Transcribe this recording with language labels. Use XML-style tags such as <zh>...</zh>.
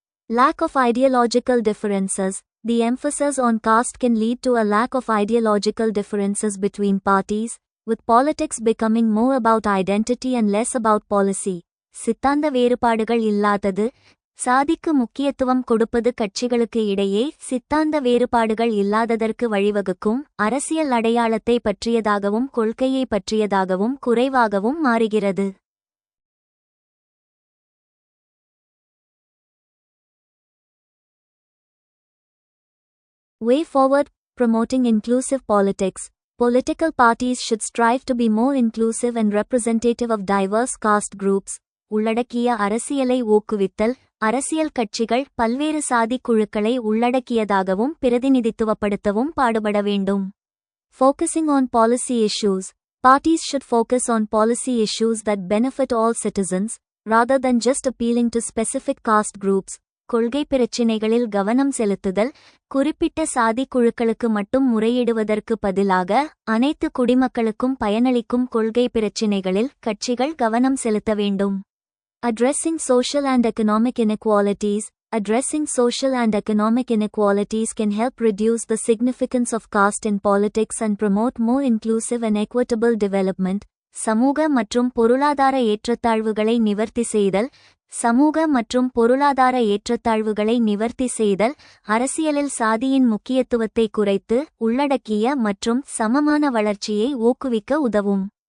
<en>Lack of ideological differences. The emphasis on caste can lead to a lack of ideological differences between parties, with politics becoming more about identity and less about policy.</en> <ta>சித்தாந்த வேறுபாடுகள் இல்லாதது. சாதிக்கு முக்கியத்துவம் கொடுப்பது கட்சிகளுக்கு இடையே சித்தாந்த வேறுபாடுகள் இல்லாததற்கு வழிவகுக்கும். அரசியல் அடையாளத்தை பற்றியதாகவும் கொள்கையை பற்றியதாகவும் குறைவாகவும் மாறுகிறது.</ta> <en>Way forward. Promoting inclusive politics. Political parties should strive to be more inclusive and representative of diverse caste groups.</en> <ta>உள்ளடக்கிய அரசியலை ஊக்குவித்தல். அரசியல் கட்சிகள் பல்வேறு சாதி குழுக்களை உள்ளடக்கியதாகவும் பிரதிநிதித்துவப்படுத்தவும் பாடுபட வேண்டும்.</ta> <en>Focusing on policy issues. Parties should focus on policy issues that benefit all citizens, rather than just appealing to specific caste groups.</en> <ta>கொள்கை பிரச்சினைகளில் கவனம் செலுத்துதல். குறிப்பிட்ட சாதி குழுக்களுக்கு மட்டும் முறையிடுவதற்கு பதிலாக அனைத்து குடிமக்களுக்கும் பயனளிக்கும் கொள்கை பிரச்சினைகளில் கட்சிகள் கவனம் செலுத்த வேண்டும்.</ta> <en>Addressing social and economic inequalities. Addressing social and economic inequalities can help reduce the significance of caste in politics and promote more inclusive and equitable development.</en> <ta>சமூக மற்றும் பொருளாதார ஏற்றத்தாழ்வுகளை நிவர்த்தி செய்தல். சமூக மற்றும் பொருளாதார ஏற்றத்தாழ்வுகளை நிவர்த்தி செய்தல் அரசியலில் சாதியின் முக்கியத்துவத்தை குறைத்து உள்ளடக்கிய மற்றும் சமமான வளர்ச்சியை ஊக்குவிக்க உதவும்.</ta>